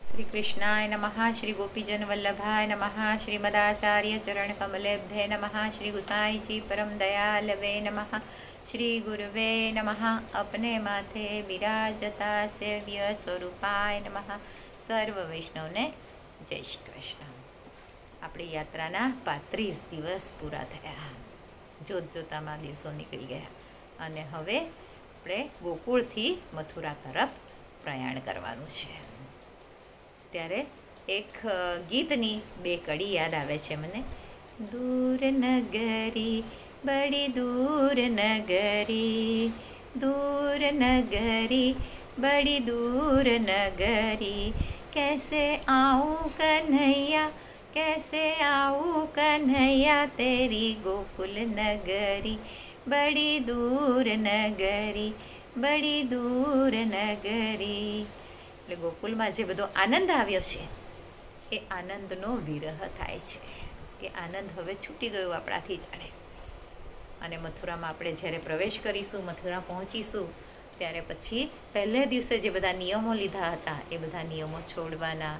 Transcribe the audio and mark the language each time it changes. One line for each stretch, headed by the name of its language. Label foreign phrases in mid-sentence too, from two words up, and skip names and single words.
Sanskrit: श्री कृष्णाय नमः। श्री गोपीजन वल्लभाय नमः। श्रीमदाचार्य चरण कमलेभ्ये नमः। श्री गुसाई जी परम दयालवे नमः। श्री गुरुवे नमः। अपने माथे विराजता सेव्य स्वरूपाय नमः।
Gujarati: સર્વ વૈષ્ણવને જય શ્રી કૃષ્ણ। આપણી યાત્રાના 35 દિવસ પૂરા થયા. જોતજોતામાં દિવસો નીકળી ગયા અને હવે આપણે ગોકુળથી મથુરા તરફ પ્રયાણ કરવાનું છે. ત્યારે એક ગીતની 2 કડી યાદ આવે છે મને.
Hindi: दूर नगरी बड़ी दूर नगरी, दूर नगरी बड़ी दूर नगरी, कैसे आऊँ कन्हैया, कैसे आऊँ कन्हैया तेरी गोकुल नगरी, बड़ी दूर नगरी, बड़ी दूर नगरी.
Gujarati: એટલે ગોકુલમાં જે બધો આનંદ આવ્યો છે એ આનંદનો વિરહ થાય છે. એ આનંદ હવે છૂટી ગયો આપણાથી જાણે. અને મથુરામાં આપણે જ્યારે પ્રવેશ કરીશું, મથુરા પહોંચીશું, ત્યારે પછી પહેલે દિવસે જે બધા નિયમો લીધા હતા એ બધા નિયમો છોડવાના.